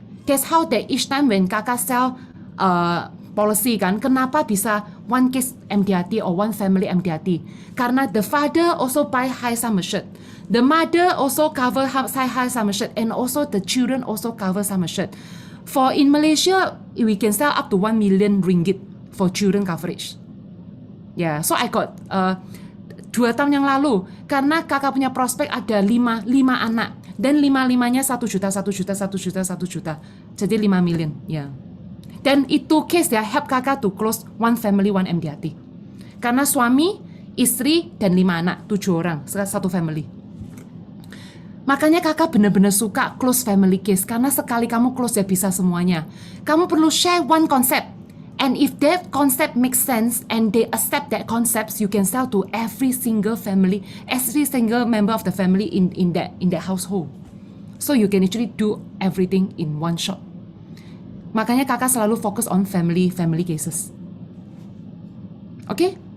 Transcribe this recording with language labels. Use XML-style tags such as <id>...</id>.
<en>That's how that each time when kakak sell policy kan,</en> <id>kenapa bisa</id> <en>one case MDRT or one family MDRT?</en> <id>Karena</id> <en>the father also buy high sum assured, the mother also cover high sum assured, and also the children also cover sum assured. For in Malaysia, we can sell up to 1 million ringgit for children coverage.</en> <id>Yeah, so I got 2 tahun yang lalu, karena kakak punya prospek ada 5 anak, dan 5-5-nya 1 juta, 1 juta, 1 juta, 1 juta, jadi 5 million. Yeah. Dan itu</id> <en>case ya, help kakak to close one family, one MDRT.</en> <id>Karena suami, istri, dan 5 anak, 7 orang, satu family. Makanya kakak benar-benar suka</id> <en>close family case,</en> <id>karena sekali kamu close ya bisa semuanya. Kamu perlu</id> <en>share one concept. And if that concept makes sense, and they accept that concepts, you can sell to every single family, every single member of the family in that household. So you can actually do everything in one shot.</en> <id>Makanya kakak selalu fokus</id> <en>on family cases. Okay?</en>